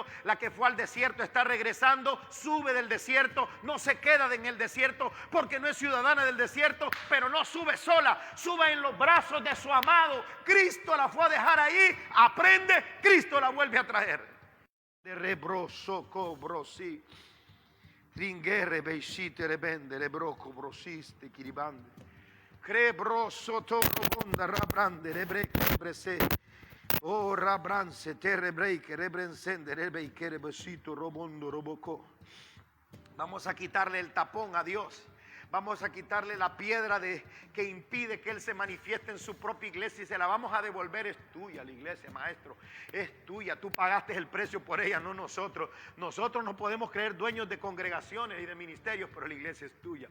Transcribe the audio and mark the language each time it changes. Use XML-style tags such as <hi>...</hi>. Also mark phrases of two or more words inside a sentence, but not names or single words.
<es>La que fue al desierto está regresando, sube del desierto, no se queda en el desierto porque no es ciudadana del desierto, pero no sube sola, sube en los brazos de su amado. Cristo la fue a dejar ahí, aprende, Cristo la vuelve a traer. De rebroso cobrosi, ringere beisite rebende, rebroco brosiste kiribande, crebroso tocobonda rabrande, rebreque rebrese, oh rabranse, terrebreike, rebrensende, rebreike rebesito robondo robocó. Vamos a quitarle el tapón a Dios. Vamos a quitarle la piedra que impide que Él se manifieste en su propia iglesia, y se la vamos a devolver. Es tuya la iglesia, maestro, es tuya. Tú pagaste el precio por ella, no nosotros. Nosotros no podemos creer dueños de congregaciones y de ministerios, pero la iglesia es tuya.</es>